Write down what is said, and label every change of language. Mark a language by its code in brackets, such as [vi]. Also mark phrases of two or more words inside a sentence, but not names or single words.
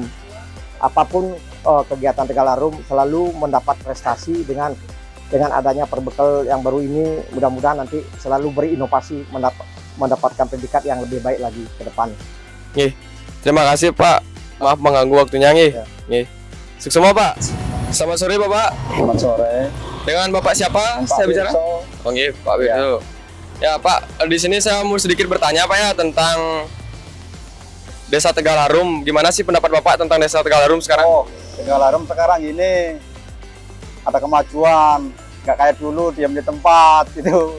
[id] Apapun kegiatan Tegal Harum selalu mendapat prestasi dengan adanya perbekal yang baru ini. Mudah-mudahan nanti selalu berinovasi, mendapatkan predikat yang lebih baik lagi ke depan. Nggih. Terima kasih Pak. Maaf mengganggu waktunya nggih. Ya. Nggih. Sukses semua Pak. Selamat sore Bapak. Selamat sore. Dengan Bapak siapa saya bicara? Oh nggih, Pak Wirso. Ya Pak, di sini saya mau sedikit bertanya Pak ya tentang Desa Tegal Harum. Gimana sih pendapat Bapak tentang Desa Tegal Harum sekarang? Oh, Tegal Harum sekarang ini ada kemajuan, nggak kayak dulu diam di tempat gitu.